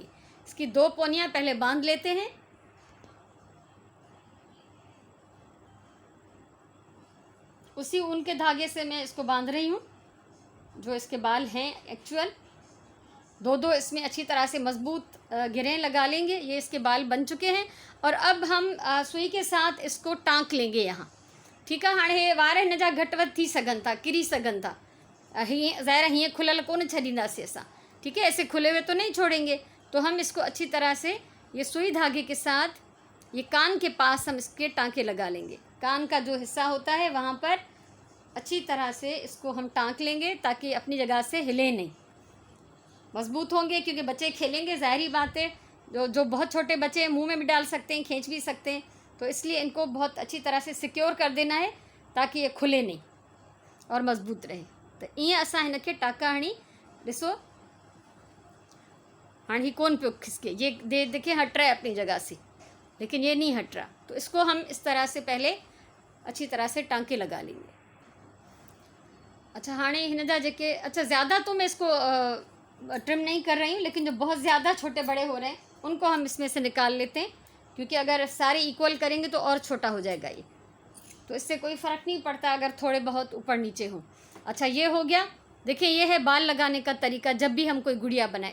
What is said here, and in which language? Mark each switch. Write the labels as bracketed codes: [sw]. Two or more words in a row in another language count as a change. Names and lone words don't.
[ur] اس کی 2 پونیاں پہلے باندھ لیتے ہیں۔ اسی اون کے دھاگے سے میں اس کو باندھ رہی ہوں، جو اس کے بال ہیں ایکچوئل. 2-2 اس میں اچھی طرح سے مضبوط گرہیں لگا لیں گے. یہ اس کے بال بن چکے ہیں. اور اب ہم سوئی کے ساتھ اس کو ٹانک لیں گے یہاں. ٹھیک ہے, [sd] हाणे वार हिन जा घटि वधि थी सघनि था, किरी सघनि था। हीअं ज़ाहिर हीअं खुलल कोन छॾींदासीं असां। [ur] ٹھیک ہے، ایسے کھلے ہوئے تو نہیں چھوڑیں گے۔ تو ہم اس کو اچھی طرح سے یہ سوئی دھاگے کے ساتھ یہ کان کے پاس ہم اس کے ٹانکے لگا لیں گے. کان کا جو حصہ ہوتا ہے وہاں پر اچھی طرح سے اس کو ہم ٹانک لیں گے تاکہ اپنی جگہ سے ہلے نہیں. مضبوط ہوں گے کیونکہ بچے کھیلیں گے، ظاہری بات ہے. جو بہت چھوٹے بچے منہ میں بھی ڈال سکتے ہیں، کھینچ بھی سکتے ہیں، تو اس لیے ان کو بہت اچھی طرح سے سیکیور کر دینا ہے تاکہ یہ کھلے نہیں اور مضبوط رہے. [sd] तो ईअं असां हिनखे टाँका हणी, ॾिसो हाणे ही कोन पियो खिसके, [ur] یہ دیکھیے ہٹ رہا ہے اپنی جگہ سے، لیکن یہ نہیں ہٹ رہا. تو اس کو ہم اس طرح سے پہلے اچھی طرح سے ٹانکے لگا لیں گے. अच्छा, [sd] हाणे हिन जा जेके, [ur] اچھا زیادہ تو میں اس کو ٹرم نہیں کر رہی ہوں، لیکن جو بہت زیادہ چھوٹے بڑے ہو رہے ہیں ان کو ہم اس میں سے نکال لیتے ہیں، کیونکہ اگر سارے ایکوئل کریں گے تو اور چھوٹا ہو جائے گا یہ. تو اس سے کوئی فرق نہیں پڑتا اگر تھوڑے بہت اوپر نیچے ہوں. اچھا، یہ ہو گیا. دیکھیے، یہ ہے بال لگانے کا طریقہ جب بھی ہم کوئی گڑیا بنائے.